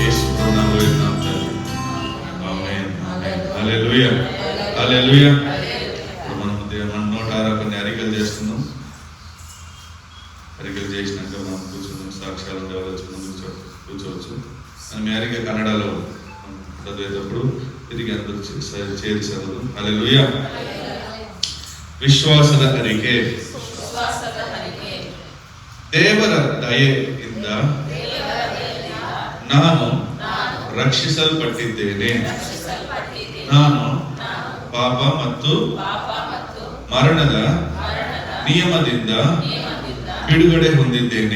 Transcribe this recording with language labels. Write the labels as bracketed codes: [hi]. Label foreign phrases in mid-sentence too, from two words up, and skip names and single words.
[te] యేసు నామములో విన్నాం తండ్రి. ఆమేన్. హల్లెలూయా, హల్లెలూయా. మనం మన నోట కొన్ని అరికలు చేస్తున్నాం. అరికలు చేసినాక మనం కూర్చున్నాం. సాక్ష్యాలు ఉండవచ్చు, కూర్చోవచ్చు. మనం అరిక కన్నడలో చదివేటప్పుడు తిరిగి అందరూ చేరి చదువు. హల్లెలూయా. [kn] ವಿಶ್ವಾಸದ ಅರಿಕೆ. ದೇವರ ದಯೆಯಿಂದ ನಾನು ರಕ್ಷಿಸಲ್ಪಟ್ಟಿದ್ದೇನೆ. ನಾನು ಪಾಪ ಮತ್ತು ಮರಣದ ನಿಯಮದಿಂದ ಬಿಡುಗಡೆ ಹೊಂದಿದ್ದೇನೆ.